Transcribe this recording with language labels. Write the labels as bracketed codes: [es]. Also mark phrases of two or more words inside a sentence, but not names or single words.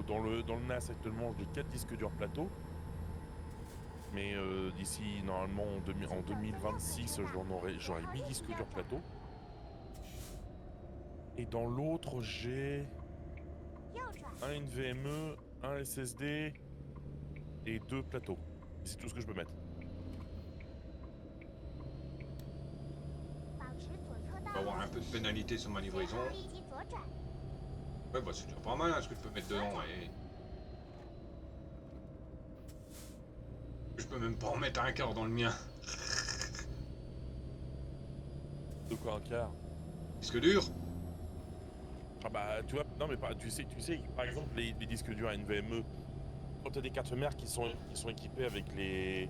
[fr] Dans le NAS actuellement j'ai 4 disques durs plateau. Mais d'ici normalement en 2026 j'aurai 8 disques durs plateau. Et dans l'autre j'ai [zh] 右转， [fr] un NVMe, un SSD et 2 plateaux. C'est tout ce que je peux mettre. [zh] 保持左侧 [fr] On [zh] 道 [fr] va avoir un peu de pénalité sur ma [zh] 随 [fr] livraison. [zh] 后立即左转， [fr] Ouais, bah c'est déjà pas mal, hein, ce que je peux mettre dedans. Et... Je peux même pas en mettre un quart dans le mien. De quoi un quart? Disque dur? Ah bah tu vois, non mais pas, tu sais, par exemple les disques durs NVMe, quand tu as des cartes mères qui sont équipées avec les...